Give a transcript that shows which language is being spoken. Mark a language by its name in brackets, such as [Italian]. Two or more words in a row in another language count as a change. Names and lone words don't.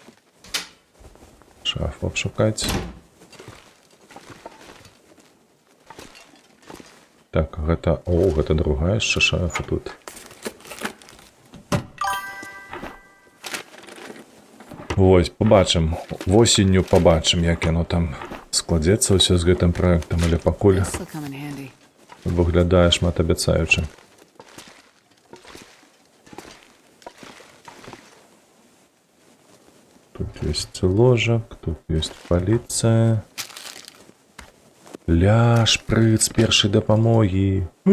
[Belarusian] Шафу абшукаць. Так, гэта... О, гэта другая яшчэ шафа тут. Вось, пабачым. Восенню пабачым, як яно там складзецца ўсё з гэтым праектам, але пакуль [English] This'll come in handy. [Belarusian] выглядае шматабяцаюча. Тут есть ложак, тут есть паліцыя. Ля, шпрыц першай дапамогі.